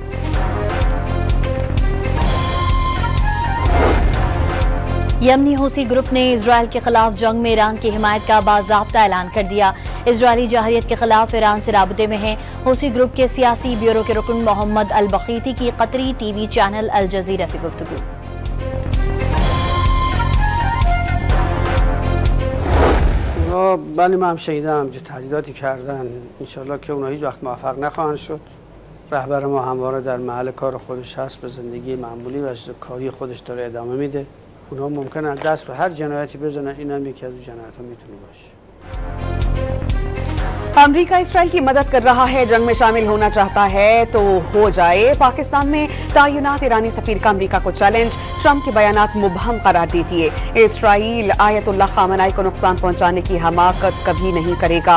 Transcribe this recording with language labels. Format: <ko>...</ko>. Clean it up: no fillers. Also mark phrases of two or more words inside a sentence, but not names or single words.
<ur>یمنی حوثی گروپ نے اسرائیل کے خلاف جنگ میں ایران کی حمایت کا باضابطہ اعلان کر دیا. اسرائیلی جارحیت کے خلاف ایران سے رابطے میں ہے۔ حوثی گروپ کے سیاسی بیورو کے رکن محمد البخیتی کی قطری</ur> <en>TV channel</en> <ur>الجزیرہ سے گفتگو.</ur> <fa>بله من هم شنیدم تهدیداتی کردن انشالله که اونها هیچ وقت موفق نخواهند شد. رهبر ما همواره در محل کار خودش هست، به زندگی معمولی و کاری خودش داره ادامه میده. اونها ممکنه دست به هر جنایتی بزنن، این هم یکی از اون جنایت ها میتونه باشه.</fa> <ur>امریکا اسرائیل کی مدد کر رہا ہے، جنگ میں شامل ہونا چاہتا ہے تو ہو جائے. پاکستان میں تعینات ایرانی سفیر کا امریکا کو چیلنج. ٹرمپ کے بیانات مبہم قرار دے دیے۔ اسرائیل آیت اللہ خامنہ ای کو نقصان پہنچانے کی حماقت کبھی نہیں کرے گا.</ur>